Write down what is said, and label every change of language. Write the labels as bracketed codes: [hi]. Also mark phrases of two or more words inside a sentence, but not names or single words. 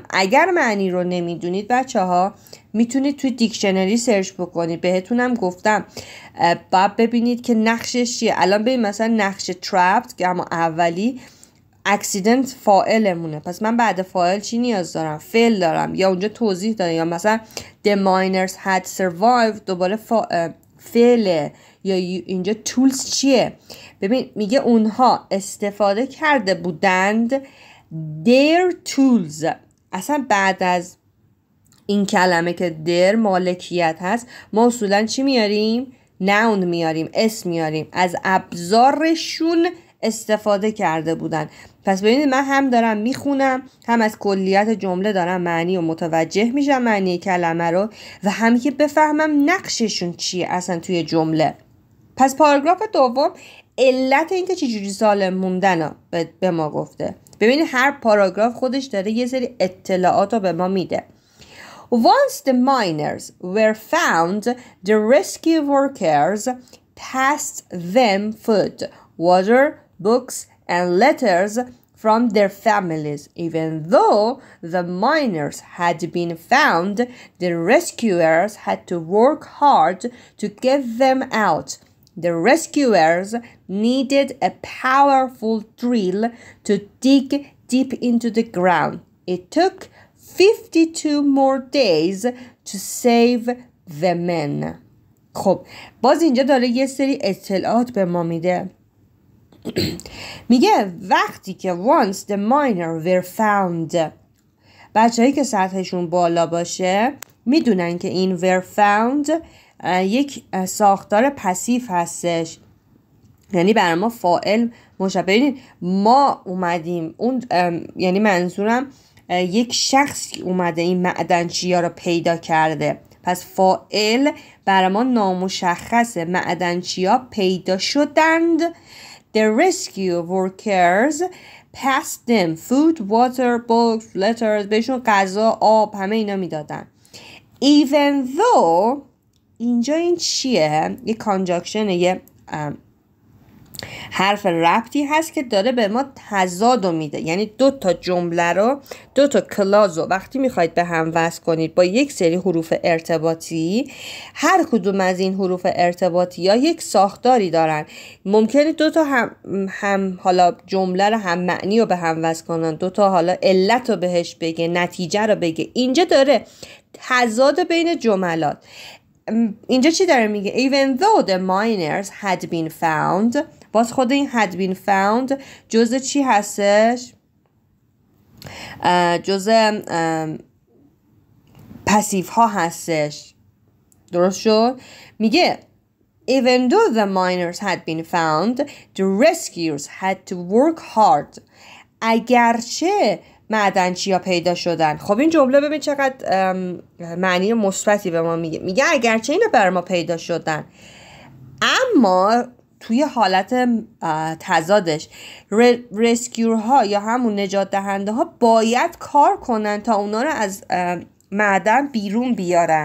[fa] اگر معنی رو نمیدونید بچه ها میتونید توی دیکشنری سرچ بکنید. بهتونم گفتم بعد ببینید که نقشش چیه. الان ببین مثلا نقش trapped که اما اولی accident فاعلمونه. پس من بعد فاعل چی نیاز دارم؟ فعل دارم، یا اونجا توضیح داره، یا مثلا [en] the miners had survived [fa] دوباره فعله، یا اینجا tools چیه؟ ببین میگه اونها استفاده کرده بودند [en] their tools. [fa] اصلا بعد از این کلمه که their مالکیت هست ما اصولا چی میاریم؟ noun میاریم، اسم میاریم. از ابزارشون استفاده کرده بودن. پس ببینید من هم دارم میخونم، هم از کلیت جمله دارم معنی و متوجه میشم معنی کلمه رو، و هم که بفهمم نقششون چیه اصلا توی جمله. پس پاراگراف دوم علت این که چجوری سالم موندن به ما گفته. ببینید هر پاراگراف خودش داره یه سری اطلاعات رو به ما میده. [en] Once the miners were found, the rescue workers passed them food, water, books, and letters from their families. Even though the miners had been found, the rescuers had to work hard to get them out. The rescuers needed a powerful drill to dig deep into the ground. It took 52 more days to save the men. [fa] خب باز اینجا داره یه سری اطلاعات به ما میده. میگه وقتی که [en] once the miner were found، [fa] بچه‌هایی که سطحشون بالا باشه میدونن که این [en] were found [fa] یک ساختار پسیو هستش، یعنی برای ما فاعل مشابه. ببینید ما اومدیم اون یعنی منظورم یک شخصی اومده این معدنچیا رو پیدا کرده. پس فاعل برای ما نامشخصه. معدنچیا پیدا شدند. [en] The rescue workers passed them food, water, books, letters. [fa] بهشون غذا، آب، همه اینا میدادن. [en] Even though [fa] اینجا این چیه؟ یه کانجاکشنه، یه حرف ربطی هست که داره به ما تضادو میده. یعنی دو تا جمله رو، دو تا کلاز رو وقتی میخواید به هم وصل کنید با یک سری حروف ارتباطی، هر کدوم از این حروف ارتباطی یا یک ساختاری دارن. ممکنه دو تا هم حالا جمله رو هم معنی رو به هم وصل کنن، دو تا حالا علت رو بهش بگه، نتیجه رو بگه. اینجا داره تضاد بین جملات. اینجا چی داره میگه؟ [en] Even though the miners had been found. [fa] باز خود این [en] had been found [fa] جزء چی هستش؟ جزء پسیف ها هستش. درست شد؟ [en] میگه Even though the miners had been found, the rescuers had to work hard. [fa] اگرچه معدنچیا پیدا شدن. خب این جمله ببین چقدر معنی مثبتی به ما میگه. میگه اگرچه اینا بر ما پیدا شدن، اما توی حالت تضادش رسکیور ها یا همون نجات دهنده ها باید کار کنن تا اونا رو از معدن بیرون بیارن.